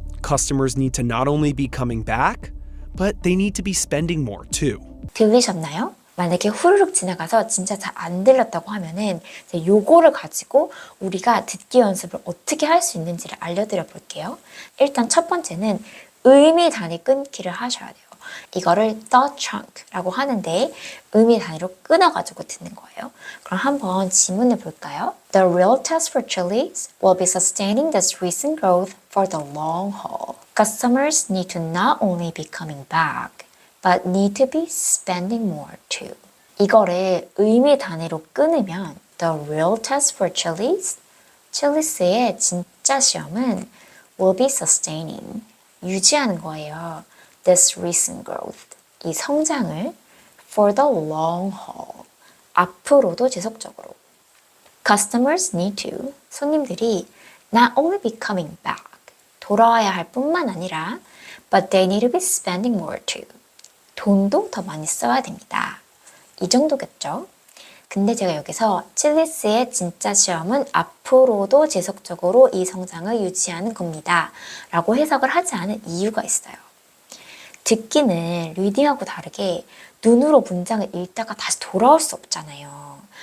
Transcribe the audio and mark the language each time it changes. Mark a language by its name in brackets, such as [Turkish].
[English] Customers need to not only be coming back, but they need to be spending more too. [Korean] 들리셨나요? 만약에 후루룩 지나가서 진짜 잘 안 들렸다고 하면은 이제 요거를 가지고 우리가 듣기 연습을 어떻게 할 수 있는지를 알려드려 볼게요. 일단 첫 번째는 의미 단위 끊기를 하셔야 돼요. 이거를 [English] thought chunk [Korean] 라고 하는데 의미 단위로 끊어가지고 듣는 거예요. 그럼 한번 지문을 볼까요? [English] The real test for Chili's will be sustaining this recent growth for the long haul. Customers need to not only be coming back, but need to be spending more too. [Korean] 이거를 의미 단위로 끊으면 [English] The real test for Chili's, [Korean] 칠리스의 진짜 시험은 [English] will be sustaining, [Korean] 유지하는 거예요. [English] This recent growth, [Korean] 이 성장을 [English] for the long haul, [Korean] 앞으로도 지속적으로. [English] Customers need to, [Korean] 손님들이 [English] not only be coming back, [Korean] 돌아와야 할 뿐만 아니라 [English] but they need to be spending more too. [Korean] 돈도 더 많이 써야 됩니다. 이 정도겠죠? 근데 제가 여기서 칠리스의 진짜 시험은 앞으로도 지속적으로 이 성장을 유지하는 겁니다. 라고 해석을 하지 않은 이유가 있어요. 듣기는 리딩하고 다르게 눈으로 문장을 읽다가 다시 돌아올 수 없잖아요.